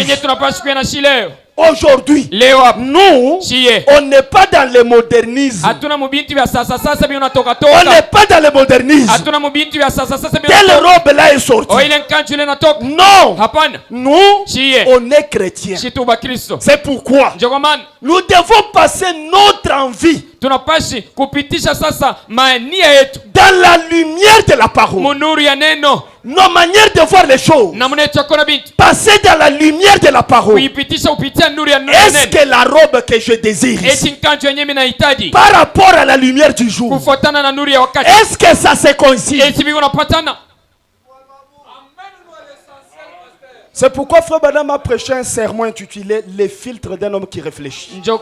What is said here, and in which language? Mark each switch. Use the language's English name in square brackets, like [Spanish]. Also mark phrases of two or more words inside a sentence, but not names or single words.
[French] Aujourd'hui, nous, on n'est pas dans le modernisme. On n'est pas dans le modernisme. Telle robe là est sortie. Non, nous, on est chrétiens. C'est pourquoi nous devons passer notre envie [Swahili] tunapashi kupitisha sasa mania yetu [French] dans la lumière de la parole. [Swahili] Munuru ya neno. [French] Nos manières de voir les choses. Passer dans la lumière de la parole. Est-ce que la robe que je désire par rapport à la lumière du jour, est-ce que ça se coïncide? C'est pourquoi Frère Branham a prêché un sermon intitulé Les filtres d'un homme qui réfléchit.